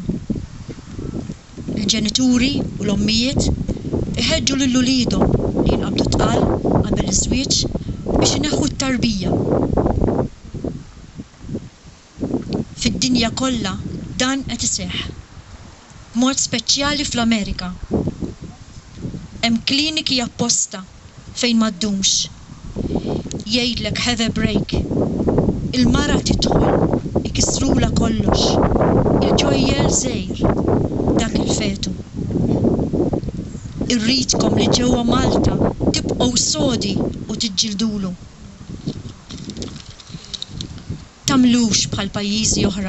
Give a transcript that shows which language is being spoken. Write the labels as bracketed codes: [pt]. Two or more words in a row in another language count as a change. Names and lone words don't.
[mt] Il-ġenituri u l-ommijiet iħeġġu lil uliedhom li jinqabdu tqal qabel iż-żwieġ biex ineħħu t-tarbija. Fid-dinja kollha dan qed iseħħ. B'mod speċjali fl-Amerika. Hemm kliniki apposta fejn m'għaddumx. Jgħidlek [en] have a break. [mt] Il-mara tidħol, ikissrula kollox. Il-ġojjel żgħir, dak il-fetu. Irridkom li ġewwa Malta tibqgħu sodi u tiġġildulu. Tagħmlux bħal pajjiżi oħra.